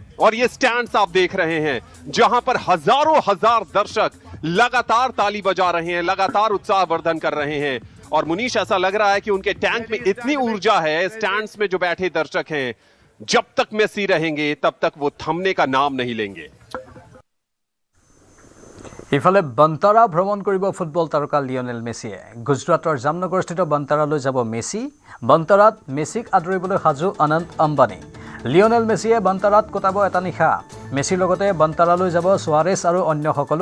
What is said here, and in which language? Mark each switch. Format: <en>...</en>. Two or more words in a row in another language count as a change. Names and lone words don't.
<hi>और ये स्टैंड्स आप देख रहे हैं जहां पर हजारों हजार दर्शक लगातार ताली बजा रहे हैं, लगातार उत्साहवर्धन कर रहे हैं। और मुनीश, ऐसा लग रहा है कि उनके टैंक में इतनी ऊर्जा है, स्टैंड्स में जो बैठे दर्शक हैं, जब तक मेसी रहेंगे तब तक वो थमने का नाम नहीं लेंगे।</hi> <as>ইফালে বন্তাৰা ভ্ৰমণ কৰিব ফুটবল তাৰকা লিঅনেল মেছিয়ে। গুজৰাটৰ জামনগৰস্থিত বন্তাৰালৈ যাব মেছি। বন্তাৰাত মেছিক আদৰিবলৈ সাজু অনন্ত আম্বানী। লিঅনেল মেছিয়ে বন্তাৰাত কটাব এটা নিশা। মেছিৰ লগতে বন্তাৰালৈ যাব সুৱাৰেছ আৰু অন্য সকলো।</as>